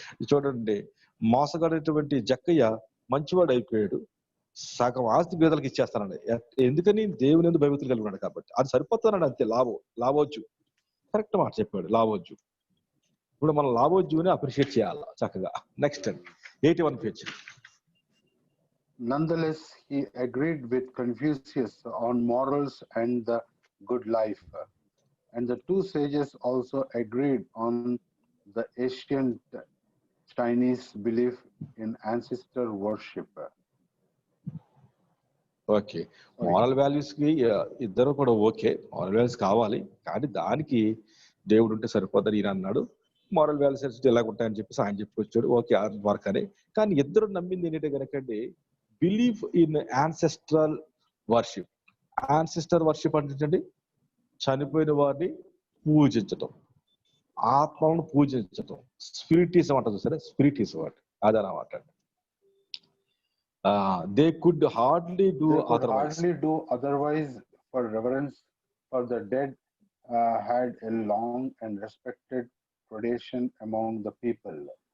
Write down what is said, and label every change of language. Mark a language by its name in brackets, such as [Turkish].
[Telugu] చూడండి, మోసగాడైనటువంటి జక్కయ్య మంచివాడు అయిపోయాడు, సగం ఆస్తి పేదలకు ఇచ్చేస్తానండి. ఎందుకని? దేవుని యందు భయభక్తులు కలిగి ఉన్నాడు కాబట్టి. అది సరిపోతానండి, అంతే. లావోజు కరెక్ట్ మాట చెప్పాడు లావోజు. ఇప్పుడు మనం లావోజుని అప్రిషియేట్ చేయాలి చక్కగా. Next 81 page. [English] Nonetheless, he agreed with Confucius on morals and the good life. And the two sages also agreed on the ancient Chinese belief in ancestor worship. [Telugu] Okay, moral values కి ఇద్దరు కూడా okay, moral values కావాలి, కానీ దానికి దేవుడు ఉంటే సరిపోదని ఈయన అన్నాడు. మారల్ వాల్యూస్ ఎలాగ ఉంటాయని చెప్పేసి ఆయన చెప్పుకొచ్చాడు. ఓకే, వర్క్ అని. కానీ ఇద్దరు నమ్మింది ఏంటంటే కనుకండి [English] Belief in ancestral worship. [Telugu] Ancestor worship అంటే చనిపోయిన వారిని పూజించటం, ఆత్మలను పూజించటం, స్పిరిటిజం అంటారు సరే, స్పిరిటిజం అంటే అదనమాట. [English] They could hardly do otherwise, for reverence for the dead had a long and respected tradition among the people.